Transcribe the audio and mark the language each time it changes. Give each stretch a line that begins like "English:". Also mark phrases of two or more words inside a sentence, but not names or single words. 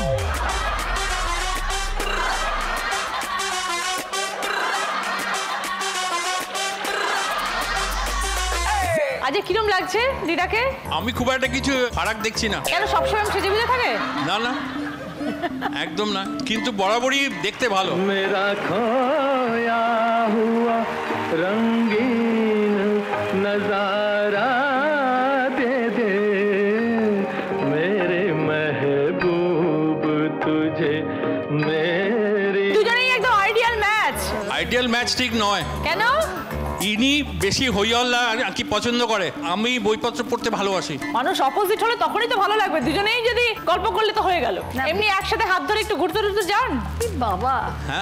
Bangla: আজ কিরম লাগছে দিদাকে? আমি খুব একটা কিছু ফারাক দেখছি না। কেন সবসময় সেজে বুঝে থাকে? না না, একদম না, কিন্তু বরাবরই দেখতে ভালো।
Hindi: मेरा खोया हुआ रंगीन नजारा दे दे मेरे महबूब तुझे मेरी।
Bangla: দুজনেই একদম আইডিয়াল ম্যাচ। আইডিয়াল ম্যাচ ঠিক নয়। কেন? ইনি বেশি হইহল্লা আর কি পছন্দ করে, আমি বইপত্র পড়তে ভালোবাসি। মানুষ অপোজিট হলে তখনই তো ভালো লাগবে, দুজনেই যদি গল্প করলে তো হয়ে গেল। এমনি একসাথে হাত ধরে একটু ঘুরতে ঘুরতে যান? বাবা, হ্যাঁ,